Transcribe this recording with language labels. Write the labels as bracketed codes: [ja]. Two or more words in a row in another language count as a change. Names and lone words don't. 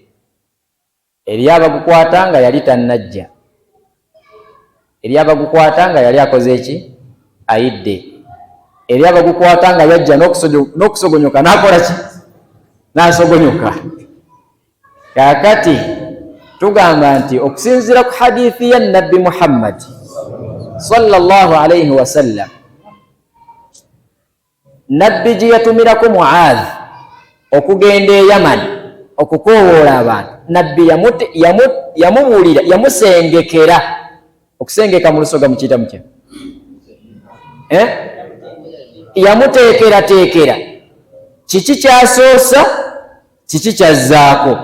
[lg] Eriyo abagukwata nga yali tannajja, eriyo abagukwata nga yali akoze eki? Ayidde. Eriyo abagukwata nga yajja n'okusogonyoka n'akola ki? N'asogonyoka. Kakati tugamba nti okusinziira ku hadithi ya Nabbi Muhammad [ar] صلى الله عليه وسلم, [lg] Nabbi gye yatumirako Muadh okugenda e Yaman okukoowoola abantu, Nabbi yamubuulira, yamusengekera. Okusengeka mu lusoga mukiyita mutya? Yamuteekerateekera kiki kyasoosa, kiki kyazzaako.